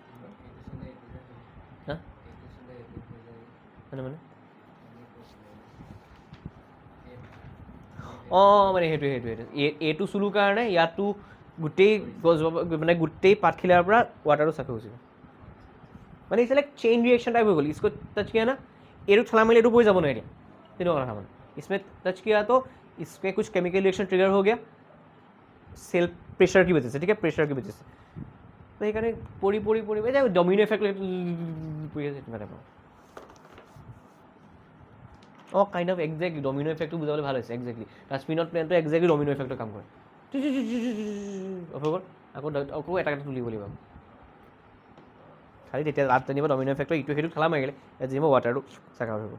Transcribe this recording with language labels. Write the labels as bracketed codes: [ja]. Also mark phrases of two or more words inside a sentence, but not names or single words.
[as] হা মানে অঁ, মানে সেইটোৱে এইটো চুলোঁ কাৰণে ইয়াতো গোটেই গছজোপা মানে গোটেই পাতখিলাৰ পৰা ৱাটাৰটো চাফি গুচি গ'ল, মানে [en] its like chain reaction type [as] হৈ গ'ল। [hi] इसको टच किया ना, [as] এইটো ঠেলা মাৰিলে এইটো পৰি যাব নোৱাৰি, তেনেকুৱা কথা মানে। [hi] इसमें टच किया तो इसमें कुछ [en] chemical reaction trigger [hi] हो गया [en] cell pressure [hi] की वजह से, ठीक है? प्रेशर की वजह से, तो [as] সেইকাৰণে পৰি [en] domino effect [as] পৰি আছে তেনেকুৱা টাইপৰ। অঁ, [en] kind of exactly domino [as] এফেক্টটো বুজাবলৈ ভাল হৈছে। এক্সেক্টলি টাচমিনত প্লেনটো এক্সেক্টলি [en] domino effect [as] কাম কৰে। হৈ গ'ল, আকৌ এটা তুলিব লাগিব, খালি তেতিয়া তাত যেনিবা [en] domino effect [as] ইটো সেইটো ঠেলা মাৰিলে, ইয়াত যেনিবা ৱাটাৰটো [en] suck out [as] হৈ গ'ল।